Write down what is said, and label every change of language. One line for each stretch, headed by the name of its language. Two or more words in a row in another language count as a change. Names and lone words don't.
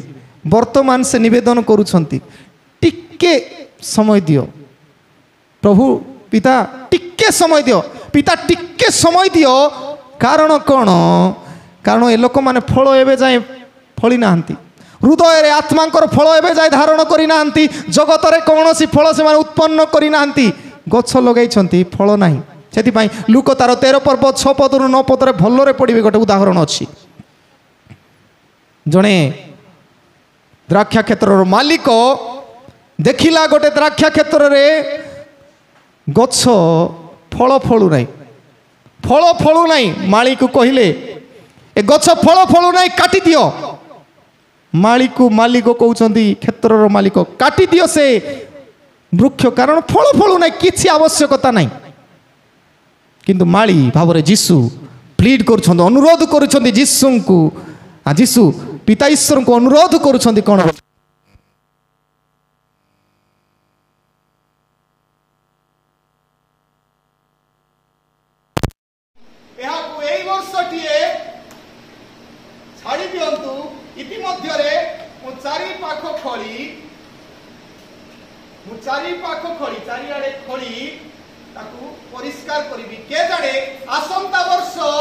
Odia: ବର୍ତ୍ତମାନ ସେ ନିବେଦନ କରୁଛନ୍ତି ଟିକେ ସମୟ ଦିଅ ପ୍ରଭୁ ପିତା ଟିକେ ସମୟ ଦିଅ ପିତା ଟିକେ ସମୟ ଦିଅ କାରଣ କଉଣ କାରଣ ଏ ଲୋକ ମାନେ ଫଳ ଏବେ ଯାଏ ଫଳି ନାହାନ୍ତି ହୃଦୟ ରେ ଆତ୍ମାଙ୍କର ଫଳ ଏବେ ଯାଏ ଧାରଣ କରି ନାହାନ୍ତି ଜଗତ ରେ କୌଣସି ଫଳ ସେ ମାନେ ଉତ୍ପନ୍ନ କରି ନାହାନ୍ତି ଗଛ ଲଗାଇ ଛନ୍ତି ଫଳ ନାହିଁ ସେଥି ପାଇଁ ଲୂକ ତାର 13 ପର୍ବ 6 ପଦରୁ 9 ପଦରେ ଭଲରେ ପଢ଼ିବେ ଗୋଟେ ଉଦାହରଣ ଅଛି। ଜଣେ ଦ୍ରାକ୍ଷା କ୍ଷେତ୍ର ମାଲିକ ଦେଖିଲା ଗୋଟେ ଦ୍ରାକ୍ଷା କ୍ଷେତ୍ର ରେ ଗଛ ଫଳ ଫଳୁ ନାହିଁ ମାଳୀ କୁ କହିଲେ ଏ ଗଛ ଫଳ ଫଳୁ ନାହିଁ କାଟି ଦିଅ ମାଲିକ କହୁଛନ୍ତି କ୍ଷେତ୍ରର ମାଲିକ କାଟି ଦିଅ ସେ ବୃକ୍ଷ କାରଣ ଫଳ ଫଳୁ ନାହିଁ କିଛି ଆବଶ୍ୟକତା ନାହିଁ କିନ୍ତୁ ମାଳୀ ଭାବରେ ଯୀଶୁ ପ୍ଲିଡ୍ କରୁଛନ୍ତି ଅନୁରୋଧ କରୁଛନ୍ତି ଯୀଶୁ କୁ ଯୀଶୁ ପିତା ଈଶ୍ୱର କୁ ଅନୁରୋଧ କରୁଛନ୍ତି କଣ ଛାଡ଼ି ଦିଅନ୍ତୁ ଇତିମଧ୍ୟ ଚାରିପାଖ ଖୋଳି ଚାରିଆଡ଼େ ଖୋଳି ତାକୁ ପରିଷ୍କାର କରି କି ଜାଣେ ଆସନ୍ତା ବର୍ଷ